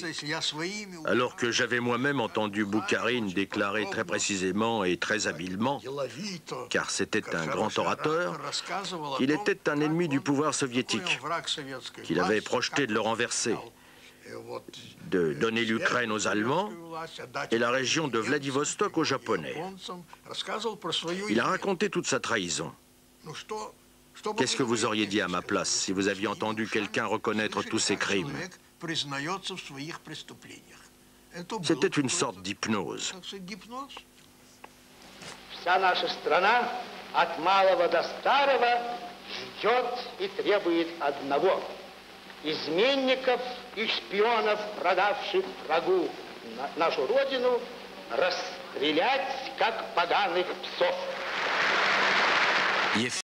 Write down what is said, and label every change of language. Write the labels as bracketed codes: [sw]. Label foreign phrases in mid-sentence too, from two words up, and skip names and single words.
[fr] Alors que j'avais moi-même entendu Boukharine déclarer très précisément et très habilement, car c'était un grand orateur, qu'il était un ennemi du pouvoir soviétique, qu'il avait projeté de le renverser, de donner l'Ukraine aux Allemands et la région de Vladivostok aux Japonais. Il a raconté toute sa trahison. Qu'est-ce que vous auriez dit à ma place si vous aviez entendu quelqu'un reconnaître tous ses crimes? C'était une sorte d'hypnose. [ru] Вся наша страна от малого до старого ждет и требует одного: изменников и шпионов, продавших врагу нашу родину, расстрелять как поганых псов.